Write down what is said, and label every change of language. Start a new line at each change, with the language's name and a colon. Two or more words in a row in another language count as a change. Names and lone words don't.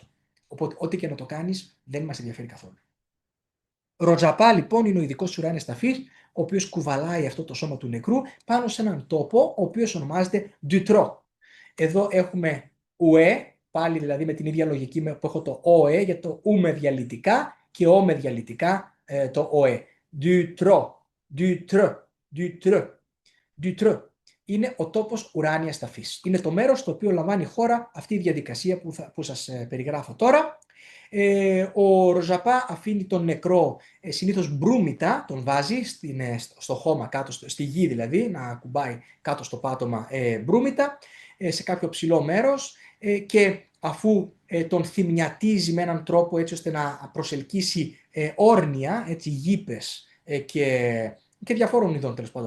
Greek: Οπότε ό,τι και να το κάνεις δεν μας ενδιαφέρει καθόλου. Ροτζαπά λοιπόν είναι ο ειδικός της ουράνιας ταφής, ο οποίος κουβαλάει αυτό το σώμα του νεκρού πάνω σε έναν τόπο, ο οποίος ονομάζεται Ντουτρό. Εδώ έχουμε ουέ, πάλι δηλαδή με την ίδια λογική που έχω το ΟΕ για το ου με διαλυτικά και ο με διαλυτικά το ΟΕ.
Tibetan: Du tro, du tr, du tr, du tr.
Greek: Είναι ο τόπος ουράνιας ταφής. Είναι το μέρος στο οποίο λαμβάνει η χώρα αυτή η διαδικασία που σας περιγράφω τώρα. Ο Ροζαπά αφήνει τον νεκρό συνήθως μπρούμητα, τον βάζει στο χώμα κάτω, στη γη δηλαδή, να κουμπάει κάτω στο πάτωμα μπρούμητα, σε κάποιο ψηλό μέρος, και αφού τον θυμιατίζει με έναν τρόπο έτσι ώστε να προσελκύσει όρνια, έτσι, γήπες και διαφόρων ειδών τέλος πάντων.